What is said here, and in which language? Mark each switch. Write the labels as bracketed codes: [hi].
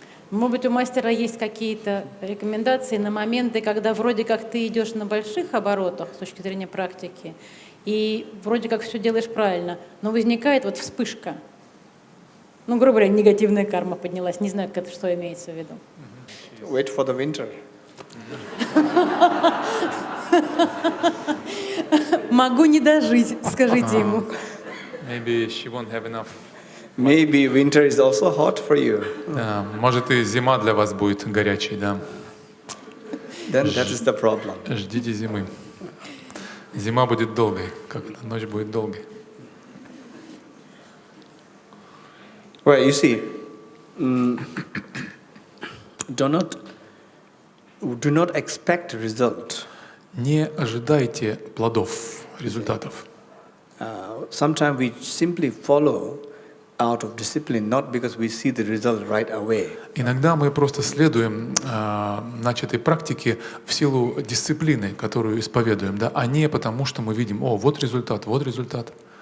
[ru] Может быть, у мастера есть какие-то рекомендации на моменты, когда вроде как ты идешь на больших оборотах с точки зрения практики, и вроде как все делаешь правильно, но возникает вот вспышка. Ну, грубо говоря, негативная карма поднялась. Не знаю, как это, что имеется в виду. [en] Wait for the winter. [ru] Могу не дожить, скажите ему. [en] Maybe she won't have enough. Maybe winter is also hot for you. [ru] Может, и зима для вас будет горячей, да. [en] Then that is the problem. [ru] Ждите зимы. Зима будет долгой, как ночь будет долгой. [en] Well, you see, do not expect result. [ru] Не ожидайте плодов, результатов. [en] Sometimes we simply follow out of discipline, not because we see the result right away. [ru] Иногда мы просто следуем начатой практике в силу дисциплины, которую исповедуем, да, а не потому, что мы видим, о, вот результат, вот результат.